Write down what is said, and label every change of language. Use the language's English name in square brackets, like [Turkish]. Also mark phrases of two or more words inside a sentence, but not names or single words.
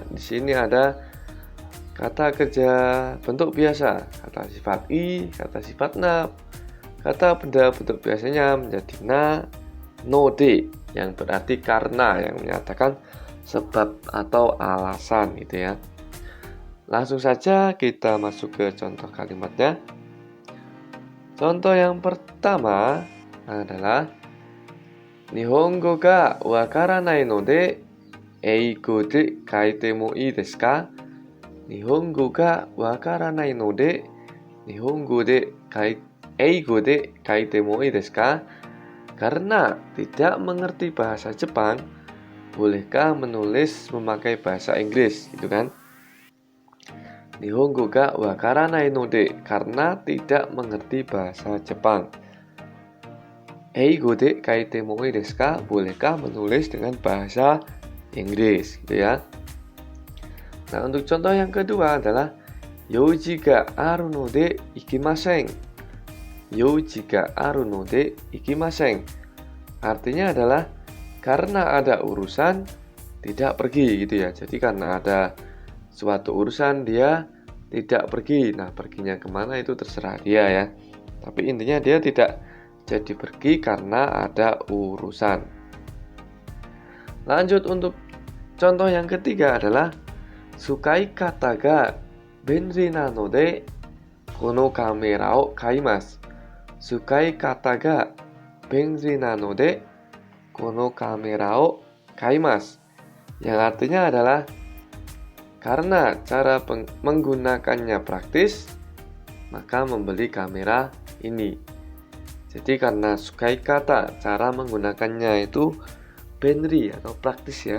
[Indonesian] Di sini ada kata kerja bentuk biasa, kata sifat i, kata sifat na, kata benda bentuk biasanya menjadi na, node yang berarti karena, yang menyatakan sebab atau alasan gitu ya. Langsung saja kita masuk ke contoh kalimatnya. Contoh yang pertama adalah [Japanese] 日本語 が わからない ので 英語 で 書いて も いい です か? 日本語 が わからない ので 日本語 で 英語 で 書いて も いい です か? [Indonesian] Karena tidak mengerti bahasa Jepang, bolehkah menulis memakai bahasa Inggris, gitu kan? [Japanese] 日本語 が わからない ので, [Indonesian] karena tidak mengerti bahasa Jepang. [Japanese] 英語 で 書いて も いい です か? [Indonesian] Bolehkah menulis dengan bahasa Inggris, gitu ya. Nah, untuk contoh yang kedua adalah [Japanese] 用事 が ある ので 行きません. 用事 が ある ので 行きません. [Indonesian] Artinya adalah karena ada urusan tidak pergi, gitu ya. Jadi karena ada suatu urusan dia tidak pergi. Nah, perginya kemana itu terserah dia ya. Tapi intinya dia tidak jadi pergi karena ada urusan. Lanjut untuk contoh yang ketiga adalah [Japanese] すかい かた が 便利 なので この カメラ を 買います. すかい かた が 便利 なので この カメラ を 買います. [Indonesian] Yang artinya adalah karena cara menggunakannya praktis, maka membeli kamera ini. Jadi karena [Japanese] すかい かた, [Indonesian] cara menggunakannya itu benri atau praktis ya.